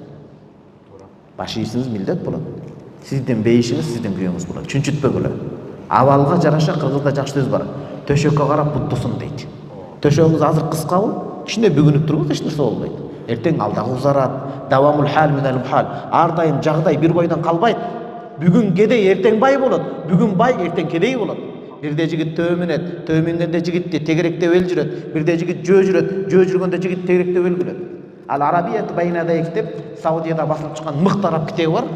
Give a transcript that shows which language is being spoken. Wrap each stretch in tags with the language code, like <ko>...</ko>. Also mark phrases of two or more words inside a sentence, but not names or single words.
<ky>Баш ийишиңиз милдет болот. Сиздин бейишиңиз сиздин күйөөңүз болот. Чүнчүтпөгүлө. Абалга жараша кыргызда жакшы сөз бар. Төшөккө карап буттусун дейт. Төшөгүңүз азыр кыскабы? Кичине бүгүнүп туруңуз, эч нерсе болбойт. Эртең алдагы узарат.</ky> <ar>دوام الحال من المحال.</ar> <ky>Ар дайым жагдай бир бойдон калбайт. Бүгүн кедей, эртең бай болот. Бүгүн бай, эртең кедей болот. Бирде жигит төмүнөт, төмүнгөндө жигитти тегеректеп эл жүрөт. Бирде жигит жөө жүрөт, жөө жүргөндө жигит тегеректеп эл күлөт. Ал Арабият байнадай китеп, Саудияда басылып чыккан мыкты араб китеби бар.</ky>